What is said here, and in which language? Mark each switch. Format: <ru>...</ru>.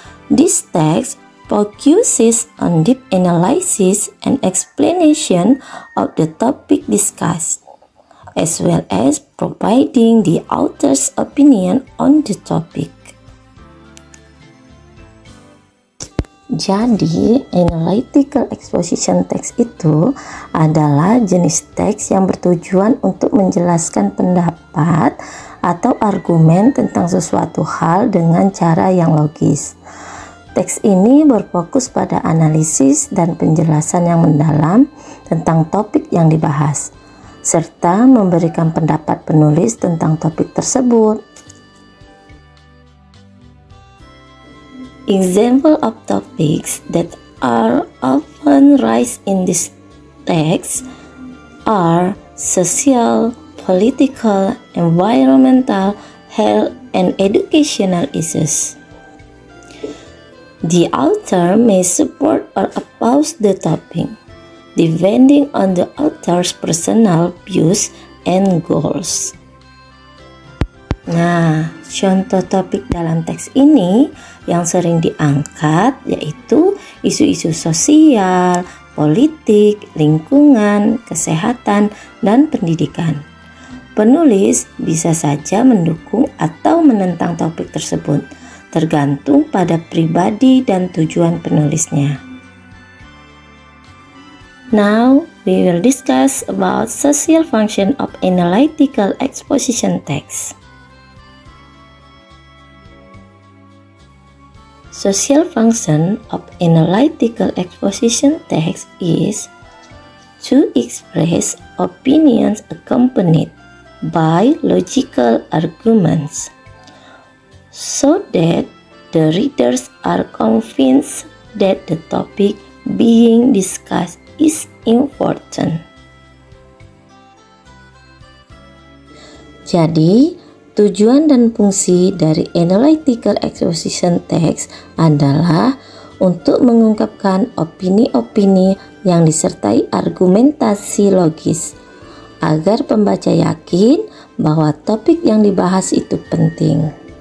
<en>This text focuses on deep analysis and explanation of the topic discussed, as well as providing the author's opinion on the topic.</en> <id>Jadi, analytical exposition text itu adalah jenis teks yang bertujuan untuk menjelaskan pendapat atau argumen tentang sesuatu hal dengan cara yang logis. Teks ini berfokus pada analisis dan penjelasan yang mendalam tentang topik yang dibahas, serta memberikan pendapat penulis tentang topik tersebut.</id> <en>Example of topics that are often raised in this text are social, political, environmental, health, and educational issues. The author may support or oppose the topic, depending on the author's personal views and goals.</en> <id>Nah, contoh topik dalam teks ini yang sering diangkat yaitu isu-isu sosial, politik, lingkungan, kesehatan, dan pendidikan. Penulis bisa saja mendukung atau menentang topik tersebut, tergantung pada pribadi dan tujuan penulisnya.</id> <en>Now, we will discuss about social function of analytical exposition text. Social function of analytical exposition text is to express opinions accompanied by logical arguments, so that the readers are convinced that the topic being discussed is important.</en> <id>Jadi, tujuan dan fungsi dari analytical exposition text adalah untuk mengungkapkan opini-opini yang disertai argumentasi logis, agar pembaca yakin bahwa topik yang dibahas itu penting.</id>